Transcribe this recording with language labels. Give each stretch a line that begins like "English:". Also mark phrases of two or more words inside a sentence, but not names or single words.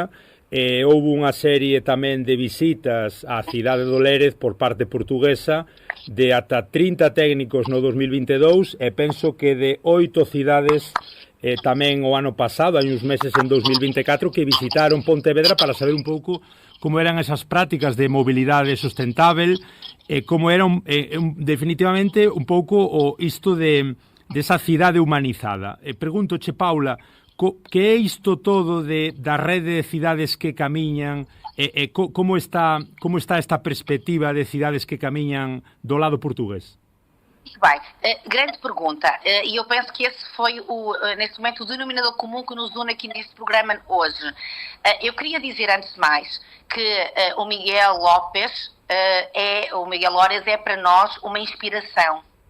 Galician: Houve unha serie tamén de visitas á cidade do Lérez por parte portuguesa de ata 30 técnicos no 2022 e penso que de 8 cidades tamén o ano pasado, hai uns meses en 2024, que visitaron Pontevedra para saber un pouco como eran esas prácticas de mobilidade sustentável, como era definitivamente un pouco isto de esa cidade humanizada. Pregúntoche, Paula, que é isto todo da rede de cidades que camiñan, como está esta perspectiva de cidades que camiñan do lado portugués?
Portuguese: Muito bem, grande pergunta, e eu penso que esse foi, nesse momento, o denominador comum que nos une aqui neste programa hoje. Eu queria dizer, antes de mais, que o Miguel López, o Miguel López é para nós uma inspiração.